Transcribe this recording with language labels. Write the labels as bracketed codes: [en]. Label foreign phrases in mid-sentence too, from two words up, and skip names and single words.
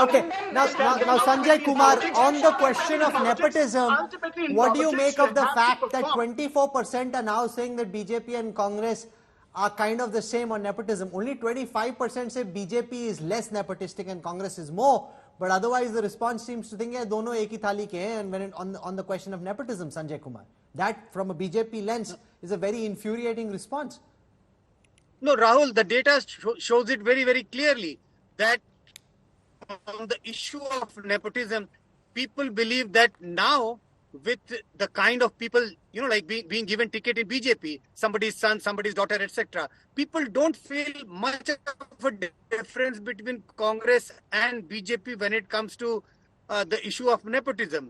[en] Okay, now Sanjay Kumar, on the question of nepotism, what do you make of the fact that 24% are now saying that BJP and Congress are kind of the same on nepotism? Only 25% say BJP is less nepotistic and Congress is more. But otherwise, the response seems to think, yeah, [hi] दोनों एक ही थाली के हैं. [en] And when on the question of nepotism, Sanjay Kumar, that from a BJP lens is a very infuriating response. No, Rahul, the data shows it very, very clearly that on the issue of nepotism, people believe that now with the kind of people, you know, like being given ticket in BJP, somebody's son, somebody's daughter, etc., people don't feel much of a difference between Congress and BJP when it comes to the issue of nepotism.